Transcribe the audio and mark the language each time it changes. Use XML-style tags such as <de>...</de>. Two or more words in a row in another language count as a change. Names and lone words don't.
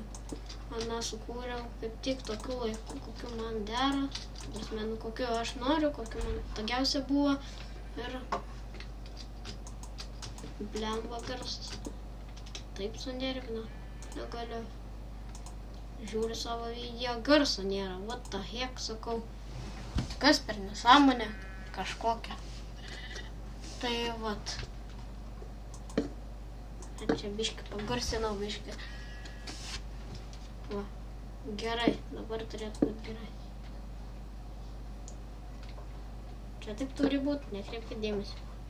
<lt>Aną sukūriau kaip tik tokiu laiku, kokiu man dera, kokiu aš noriu, kokiu man togiausia buvo ir blemba garsas. Taip sunervino, negaliu. Žiūriu savo video, garso nėra.</lt> <en>What the heck,</en> <lt>sakau. Kas per nesąmonę kažkokią. Tai vat. Čia biškį pagarsinau biškį. Va. Gerai, dabar turėtų būti gerai. Čia taip turi būti, nekreipkit dėmesio.</lt>